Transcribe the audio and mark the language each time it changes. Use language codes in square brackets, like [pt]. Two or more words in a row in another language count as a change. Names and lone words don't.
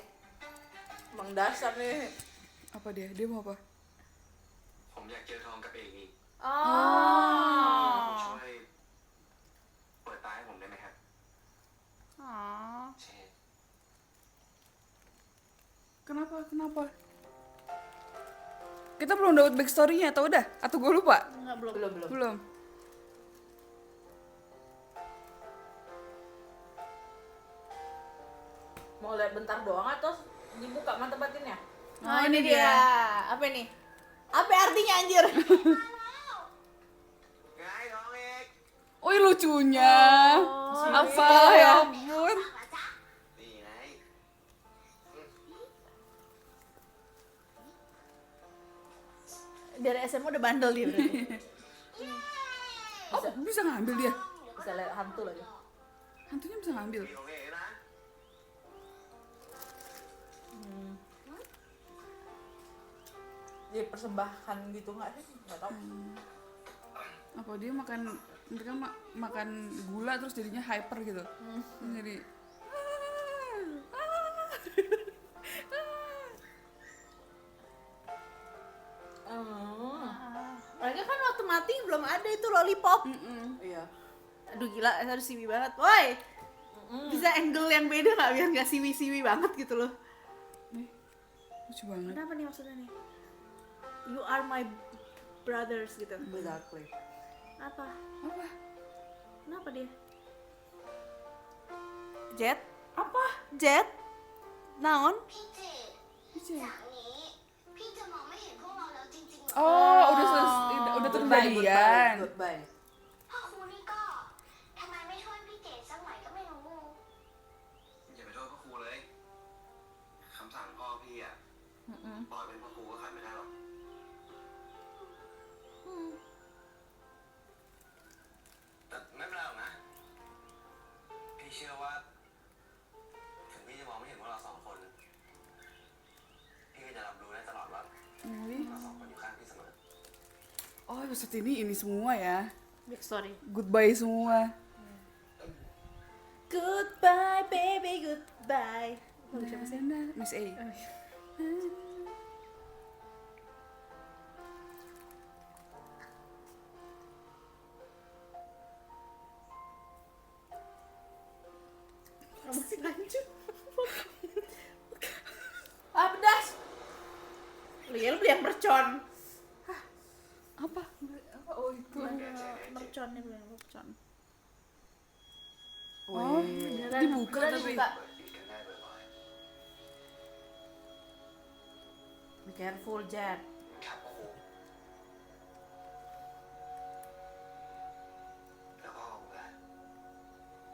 [id] Emang dasar nih. Apa dia? Dia mau apa? [th] ผมอยากเจอทองกับเอกอีก [id] Oh. [th] ช่วยเปิดตาให้ผมได้ไหมครับ [id] Aw. [th] เชษ [id] Kenapa? Kita belum dapat backstory-nya atau udah? Atau gue lupa? Enggak, belum. Belum. Mau lihat bentar doang atau dibuka mata batinnya? Oh, ini dia. Apa ini? Apa artinya anjir? [th] ไงทองเอก [id] Oh, lucunya. Oh, Apa ya ampun. [th] นี่ไง [id] Dari SMA udah bandel dia berarti. Oh, bisa ngambil dia. Bisa lihat hantu lagi. Hantunya bisa ngambil. [th] มีของเอกนะ [id] Dipersembahkan gitu nggak sih? Nggak tahu. Apa dia makan mereka makan gula terus jadinya hyper gitu. Jadi Mereka kan waktu mati belum ada itu lollipop. Iya. Aduh gila, harus siwi banget. Woi. Bisa angle yang beda nggak biar nggak siwi-siwi banget gitu loh. lucu banget. Kenapa nih maksudnya nih? [en] You are my brothers [id] gitu. Exactly. Apa? Apa? Kenapa dia? Jet? Apa? Jet? Naon? [th] พี่เจด [id] Lucu. [th] จากนี้ พี่จะมองไม่เห็นพวกเราแล้วจริงๆเหรอ [id] Oh, udah terjadian. Goodbye. [th] พ่อครูนี่ก็ทำไมไม่ช่วยพี่เจดสักหน่อยก็ไม่รู้ อย่าไปโทษพ่อครูเลยคำสั่งพ่อพี่อ่ะปล่อยเป็นพ่อครูก็ขัดไม่ได้หรอกแต่ไม่เป็นไรหรอกนะ พี่เชื่อว่า ถึงพี่จะมองไม่เห็นพวกเราสองคน พี่ก็จะรับรู้ได้ตลอดว่า [id] Wih. [th] เราสองคนอยู่ข้างพี่เสมอ [id] Oh, episode ini semua ya. [en] Big story. [id] Goodbye semua. [en] Goodbye baby, goodbye. [id] Siapa sih? Miss A. Masih lanjut. Ah, pedas. Lu ya lu beli yang mercon. Apa? Oh, itu. Mercon nih, beli yang mercon. Oh, Beneran. dibuka Beneran tapi. dibuka. [th] เปิดปิดกันได้บ่อย [en] Be careful, Jet. [th] ๆครับพ่อครูแล้วพ่อผมล่ะ